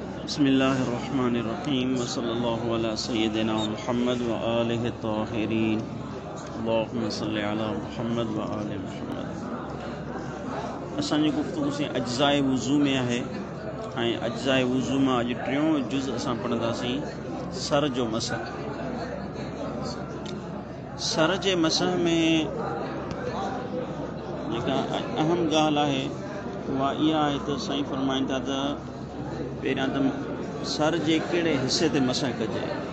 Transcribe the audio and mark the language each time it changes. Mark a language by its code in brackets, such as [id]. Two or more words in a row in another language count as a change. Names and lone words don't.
[ar] بسم الله الرحمن الرحيم وصلى الله على سيدنا محمد وآله الطاهرين اللهم صل على محمد وآل محمد. [sd] असांजी गुफ्तगू से अज्ज़ाए वुज़ू में है ऐं अज्ज़ाए वुज़ू मां अॼु टियों जुज़ असां पढ़ंदासीं सर जो मसह। सर जे मसह में जेका अहम ॻाल्हि आहे उहा इहा आहे त साईं फरमाइनि था त पहिरियां त सर जे कहिड़े हिसे ते मसह कजे।